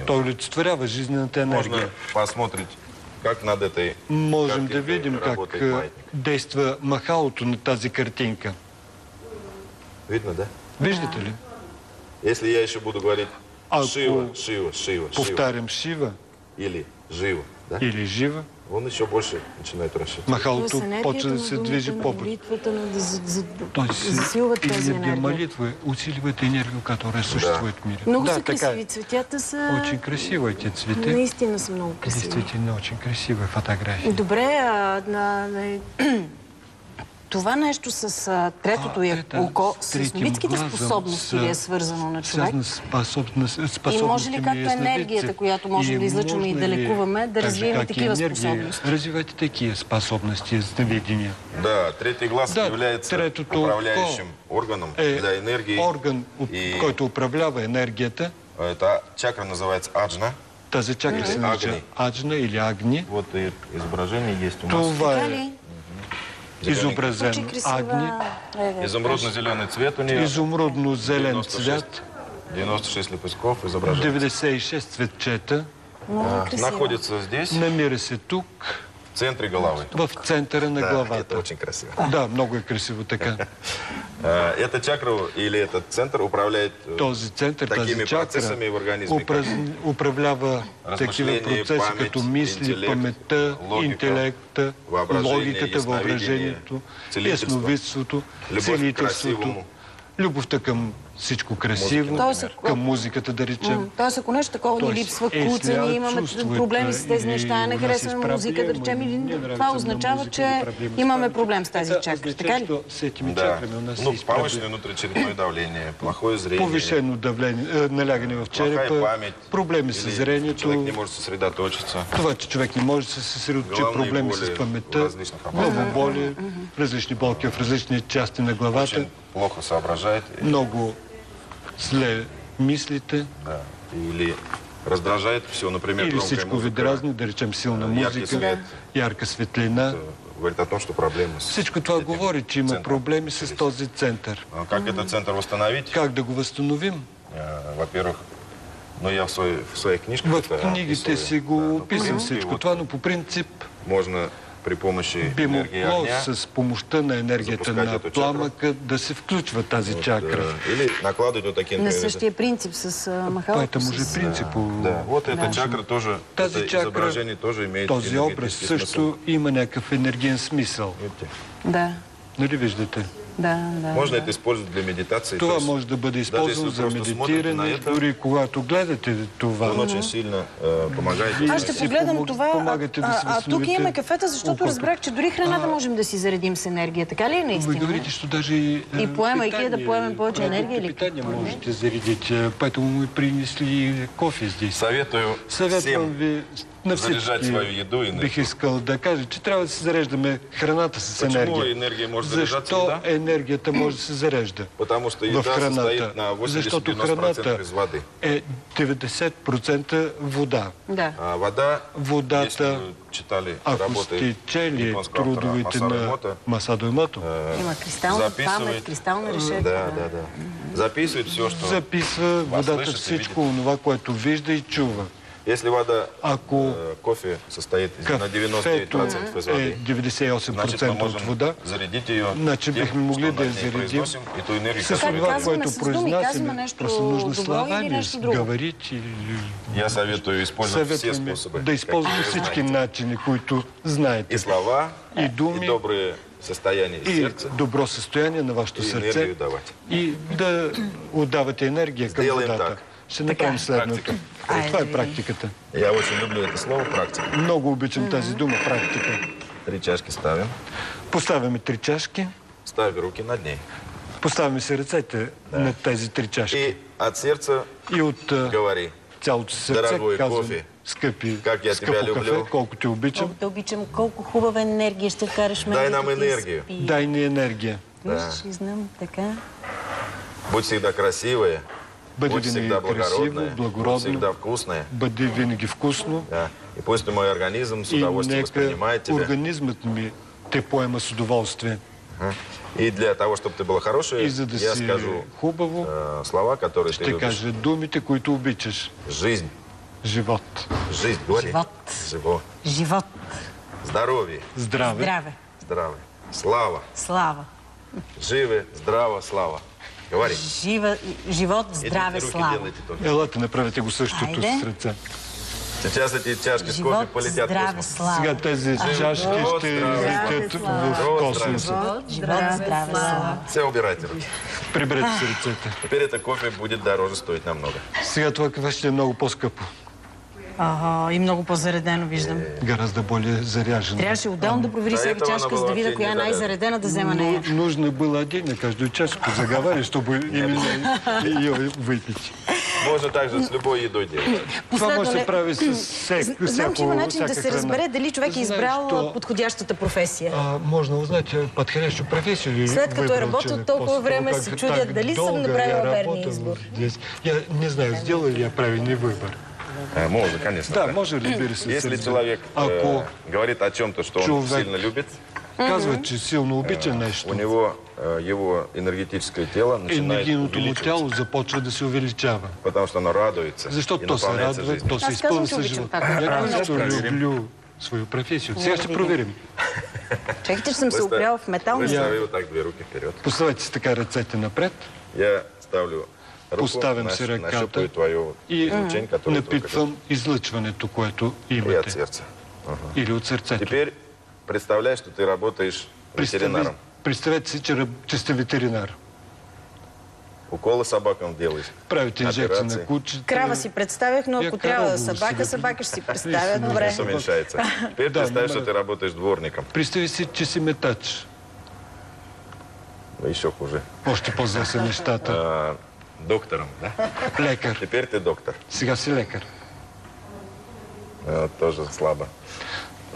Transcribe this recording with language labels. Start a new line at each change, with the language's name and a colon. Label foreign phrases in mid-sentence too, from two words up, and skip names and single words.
Bulgarian: Той олицетворява жизнената
Russian: Можно
Bulgarian: енергия.
Russian: посмотреть, как над этой
Bulgarian: Можем да
Russian: картинкой
Bulgarian: видим как
Russian: работает маятник.
Bulgarian: действа махалото на тази картинка.
Russian: Видно, да?
Bulgarian: Виждате ли?
Russian: Если я еще буду говорить
Bulgarian: Ако Шива, Шива, Шива, Шива повтарям Шива
Russian: или Жива, да?
Bulgarian: или Жива,
Russian: Он еще больше начинает вращаться.
Bulgarian: махалото почва да се движи по-бързо. молитвата, Тоест, засилват тази енергия енергия.
Russian: молитвы усиливает энергию, которая существует в мире.
Bulgarian: Много да, са така красиви. е. Цветята са...
Russian: Очень красиво эти цветы.
Bulgarian: Наистина са много красиви.
Russian: Действительно очень красивые фотографии.
Bulgarian: Добре, това нещо с третото око, с ясновидските способности ли е свързано на човек? И може ли както енергията, която можем да излъчваме и да лекуваме, да развием такива способности?
Russian: Развивайте такие способности ясновидения. Да, третий глаз
Bulgarian: Да,
Russian: является
Bulgarian: третото
Russian: управляющим органом для энергии.
Bulgarian: Орган, който управлява енергията.
Russian: Эта чакра называется аджна.
Bulgarian: Тази чакра се нарича аджна или агни.
Russian: Вот и изображение есть у нас.
Bulgarian: Това Така е ли? изобразен
Russian: Очень
Bulgarian: агни.
Russian: красива. Изумрудно-зеленый цвет у нее.
Bulgarian: Изумрудно-зелен цвят.
Russian: 96 лепестков изображает.
Bulgarian: 96 цветчета. Много красива.
Russian: Находится здесь,
Bulgarian: Намира се тук,
Russian: в центре головы.
Bulgarian: в центъра на
Russian: Да, это
Bulgarian: главата.
Russian: очень красиво.
Bulgarian: Да, много е красиво така.
Russian: Эта чакра или этот центр управляет
Bulgarian: Този център,
Russian: такими
Bulgarian: тази чакра
Russian: процессами в организме, как
Bulgarian: управлява такива
Russian: размишление,
Bulgarian: процеси
Russian: памет,
Bulgarian: като мисли,
Russian: интеллект,
Bulgarian: паметта,
Russian: логика,
Bulgarian: интелекта,
Russian: въображение,
Bulgarian: логиката,
Russian: ясновидение,
Bulgarian: въображението,
Russian: целителство,
Bulgarian: ясновидството,
Russian: любов к
Bulgarian: целителството,
Russian: красивому.
Bulgarian: любовта към всичко красиво,
Russian: Музика, например.
Bulgarian: към музиката да речем. Тоест, ако нещо такова ни Тоест, липсва,
Russian: если
Bulgarian: куцани, имаме
Russian: чувствуете
Bulgarian: проблеми с тези
Russian: или
Bulgarian: неща, не
Russian: у нас
Bulgarian: харесваме
Russian: есть
Bulgarian: музика, да
Russian: проблема,
Bulgarian: речем,
Russian: не
Bulgarian: или
Russian: нравится
Bulgarian: това
Russian: нам
Bulgarian: означава,
Russian: музика,
Bulgarian: че
Russian: или проблеми с
Bulgarian: имаме паметта. проблем с тази
Russian: Это
Bulgarian: чакра.
Russian: означает,
Bulgarian: Така ли?
Russian: что с этими
Bulgarian: Да.
Russian: чакрами у нас Ну, есть повышенное проблемы. внутричерепное давление, плохое зрение,
Bulgarian: Повишено давление, налягане в
Russian: плохая
Bulgarian: черепа,
Russian: память.
Bulgarian: проблеми с
Russian: Или
Bulgarian: зрението,
Russian: человек не может сосредоточиться.
Bulgarian: това, че човек не може да се съсредоточи, Главни проблеми
Russian: боли
Bulgarian: с
Russian: в
Bulgarian: паметта,
Russian: различных областях.
Bulgarian: главоболи, различни болки в различни части на главата,
Russian: Очень плохо соображает.
Bulgarian: много зле мислите
Russian: Да. Или раздражает все, например,
Bulgarian: или
Russian: громкая
Bulgarian: всичко ви
Russian: музыка.
Bulgarian: дразни, да речем силна
Russian: Яркий
Bulgarian: музика,
Russian: свет.
Bulgarian: ярка светлина.
Russian: Говорит о том, что проблемы с
Bulgarian: Всичко това
Russian: этим
Bulgarian: говори, че има
Russian: центром
Bulgarian: проблеми с
Russian: начались.
Bulgarian: този център.
Russian: А как этот центр восстановить?
Bulgarian: Как да го възстановим?
Russian: Во-первых, ну я в своих книжках
Bulgarian: В
Russian: это
Bulgarian: книгите
Russian: описываю.
Bulgarian: си го
Russian: Да,
Bulgarian: описвам
Russian: ну,
Bulgarian: всичко
Russian: вот
Bulgarian: това, но по принцип
Russian: можно при помощи
Bulgarian: би
Russian: энергии
Bulgarian: могло
Russian: огня
Bulgarian: с помощта на енергията
Russian: запускать
Bulgarian: на
Russian: эту чакру.
Bulgarian: пламъка да се включва тази чакра.
Russian: или накладывать вот такие,
Bulgarian: На
Russian: например,
Bulgarian: същия принцип с Това е махалото. може принцип.
Russian: Да, вот эта чакра тоже,
Bulgarian: Тази
Russian: это
Bulgarian: чакра,
Russian: изображение тоже имеет
Bulgarian: този образ
Russian: энергетический смысл.
Bulgarian: също има някакъв енергиен смисъл.
Russian: Видите?
Bulgarian: Да. Нали виждате?
Russian: Можно это использовать для медитации.
Bulgarian: Това може да бъде използвано за медитиране, дори когато гледате това.
Russian: Он очень сильно помогает.
Bulgarian: Аз ще погледам това. Тук имаме кафета, защото разбрах, че дори храната можем да си заредим с енергия. Така ли е наистина?
Russian: Вы говорите, что даже и
Bulgarian: поемайки да поемем повече енергия или
Russian: питание можете зарядить. Поэтому мы принесли кофе здесь. Советую
Bulgarian: Съветвам ви на
Russian: заряжать свою еду и
Bulgarian: бих искал да кажа, че трябва да се зареждаме храната с енергия.
Russian: Почему
Bulgarian: енергия може да
Russian: заряжаться?
Bulgarian: Защо енергията може да се зарежда
Russian: Потому что
Bulgarian: в
Russian: еда
Bulgarian: храната?
Russian: состоит на 80-90%
Bulgarian: Защото храната
Russian: из воды.
Bulgarian: е 90% вода.
Russian: Да.
Bulgarian: А водата,
Russian: если
Bulgarian: Водата,
Russian: вы читали
Bulgarian: ако
Russian: работы
Bulgarian: сте чели
Russian: японского автора
Bulgarian: трудовете
Russian: Масаро
Bulgarian: на
Russian: Емото,
Bulgarian: Масадо Емото, Има кристална памет, кристална решетка.
Russian: Да. Записывает все, что...
Bulgarian: записва водата
Russian: слышите,
Bulgarian: всичко това, което вижда и чува.
Russian: Если вода,
Bulgarian: Ако
Russian: кофе состоит на 99% из
Bulgarian: е
Russian: воды,
Bulgarian: 98% от вода,
Russian: зарядить ее
Bulgarian: значи
Russian: тем,
Bulgarian: бихме могли
Russian: что
Bulgarian: да я
Russian: над ней
Bulgarian: заредим
Russian: произносим, и ту энергию,
Bulgarian: с
Russian: которую
Bulgarian: това, казваме което с думи, казваме произнасяме. нещо
Russian: Просто нужно
Bulgarian: добро
Russian: словами
Bulgarian: или нещо друго?
Russian: говорить. Я советую использовать все
Bulgarian: Съветваме
Russian: способы.
Bulgarian: да използвате
Russian: какие вы
Bulgarian: всички
Russian: знаете.
Bulgarian: начини, които знаете.
Russian: И слова,
Bulgarian: и думи,
Russian: и добрые состояния
Bulgarian: и
Russian: сердца,
Bulgarian: добро състояние на вашето
Russian: и
Bulgarian: сърце.
Russian: энергию давать.
Bulgarian: И да отдавате енергия към
Russian: Сделаем
Bulgarian: водата.
Russian: так.
Bulgarian: Ще направим следното. Това е практиката.
Russian: Я очень люблю это слово «практика».
Bulgarian: Много обичам тази дума практика.
Russian: 3 чашки ставим.
Bulgarian: Поставяме 3 чашки.
Russian: Ставим руки над ней.
Bulgarian: Поставяме си ръцете на тези 3 чашки.
Russian: И от сердца
Bulgarian: И от
Russian: говори.
Bulgarian: цялото сърце
Russian: Дорогой
Bulgarian: казвам,
Russian: кофе,
Bulgarian: скъпи,
Russian: как я
Bulgarian: скъпо
Russian: тебя
Bulgarian: кафе,
Russian: люблю.
Bulgarian: колко те обичам. Колко те обичам, колко хубава енергия ще вкараш мен.
Russian: Дай нам енергию.
Bulgarian: Дай ни енергия. Виж, и знам, така.
Russian: Будь всегда красивая,
Bulgarian: Бъди
Russian: будь
Bulgarian: винаги
Russian: всегда
Bulgarian: красиво,
Russian: благородная, будь
Bulgarian: благородно.
Russian: всегда вкусная.
Bulgarian: Бъди винаги вкусно.
Russian: Да. И пусть мой организм с
Bulgarian: И
Russian: удовольствием
Bulgarian: нека
Russian: воспринимает тебя.
Bulgarian: организмът ми те поема с удоволствие.
Russian: И для того, чтобы ты была хорошая,
Bulgarian: И за да
Russian: я
Bulgarian: си
Russian: скажу
Bulgarian: хубаво,
Russian: слова, которые ты
Bulgarian: ще
Russian: любишь.
Bulgarian: кажа думите, които обичаш.
Russian: Жизнь.
Bulgarian: Живот.
Russian: Жизнь, говори.
Bulgarian: Живот. Живот. Живот.
Russian: Здоровье.
Bulgarian: Здраве. Здраве.
Russian: Здравие. Слава.
Bulgarian: Слава.
Russian: Живе, здраво, слава. Говори.
Bulgarian: Живот, здраве,
Russian: Этими руки
Bulgarian: слава.
Russian: делайте только.
Bulgarian: Елате, направете го същото Айде. с ръце.
Russian: Сейчас эти чашки с кофе
Bulgarian: Живот,
Russian: полетят в
Bulgarian: здраве,
Russian: космос.
Bulgarian: слава. Сега тези чашки ще летят в космоса. Живот, здраве, слава.
Russian: Все убирайте руки.
Bulgarian: Приберете си ръцете.
Russian: Теперь это кофе будет дороже стоить намного.
Bulgarian: Сега това кафе ще е много по-скъпо. Ага, и много по-заредено виждам.
Russian: Гораздо более заряжено.
Bulgarian: Трябваше отделно да провери всяка чашка, за да видя коя е най-заредена да взема нея.
Russian: Нужно было отдельно каждую чашку заговаривать, чтобы именно ее выпить. Можно также с любой едой делать.
Bulgarian: Това може да се прави с Знам, че има начин да се разбере дали човек е избрал Знаеш, подходящата професия.
Russian: Можно узнать подходящую профессию.
Bulgarian: След като е работил толкова време, се чудя дали съм направила верния избор.
Russian: Я не знаю, сделал ли я правильный выбор. Можно, конечно.
Bulgarian: Да, може, разбира се.
Russian: Если человек
Bulgarian: Ако
Russian: говорит о чем-то, что он
Bulgarian: човек
Russian: сильно любит,
Bulgarian: казва, че силно обича нещо,
Russian: у него его энергетическое тело начинает
Bulgarian: енергийното му
Russian: увеличиваться.
Bulgarian: тяло започва да се увеличава.
Russian: Потому что оно радуется
Bulgarian: Защото
Russian: и
Bulgarian: то се
Russian: наполняется
Bulgarian: радва,
Russian: жизнью.
Bulgarian: то се Аз изпълва казвам, че с обичам живот. това.
Russian: Я
Bulgarian: Ще също проверим.
Russian: люблю свою професию.
Bulgarian: Сега ще проверим. Чакайте, че съм се опряла в метал.
Russian: Выстави вот так 2 руки вперед.
Bulgarian: Поставете си така ръцете напред
Russian: Я ставлю руку,
Bulgarian: Поставям си ръката
Russian: нащупаю твое
Bulgarian: и
Russian: излучение, которое
Bulgarian: напитвам излъчването, което
Russian: и от
Bulgarian: имате.
Russian: сердца.
Bulgarian: Или от сърцето.
Russian: Теперь представляй, что ты работаешь ветеринаром.
Bulgarian: Представете си, че сте ветеринар.
Russian: Уколы собакам делаешь.
Bulgarian: Правите инжекции
Russian: Операции.
Bulgarian: на кучета. Крава си представях, но
Russian: Я
Bulgarian: ако трябва крава
Russian: собака,
Bulgarian: сега. собака ще си представя. Добре.
Russian: Вес уменьшается. Теперь
Bulgarian: Да,
Russian: представь, что ну, ты работаешь дворником.
Bulgarian: Представи си, че си метач.
Russian: Еще хуже.
Bulgarian: Още по-зле са нещата.
Russian: Доктором, да?
Bulgarian: Лекар.
Russian: Теперь ты доктор.
Bulgarian: Сега си лекар.
Russian: Тоже слабо. Ну,